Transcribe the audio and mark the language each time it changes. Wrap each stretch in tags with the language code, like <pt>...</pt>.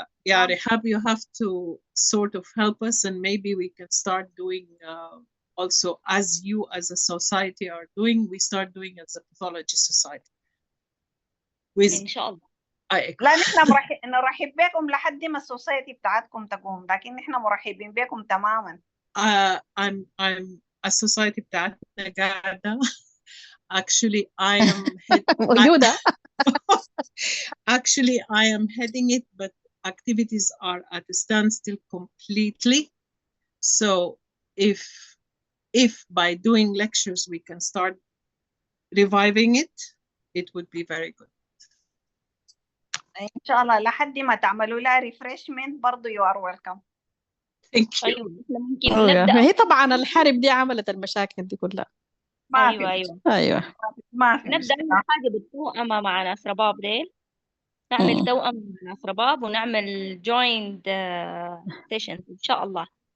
<en>Yeah, Rehab, you have to sort of help us, and maybe we can start doing also, as you as a society are doing, we start doing as a pathology society.</en> <ar>إن شاء الله. لا نحن نرحب بكم لحد ما السوسايتي بتاعتكم تقوم، لكن نحن مرحبين بكم تماما.</ar> <en>I'm a society</en> <ar>بتاعتنا قاعدة.</ar> <en>Actually, I am</en> <ar>موجودة.</ar> <en>Actually, I am heading it, but activities are at a standstill completely. So if by doing lectures we can start reviving it, it would be very good.</en> <ar>إن شاء الله لحد ما تعملوا لها refreshment برضو</ar> <en>you are welcome. Thank you.</en> <ar>أيوة ممكن نبدأ. هي طبعا الحرب دي عملت المشاكل دي كلها. أيوة ما في نبدأ أول حاجة بالتوأمة مع ناس رباب ديل، نعمل توأم مع ناس رباب ونعمل</ar> <en>joined sessions</en> <ar>إن شاء الله.</ar>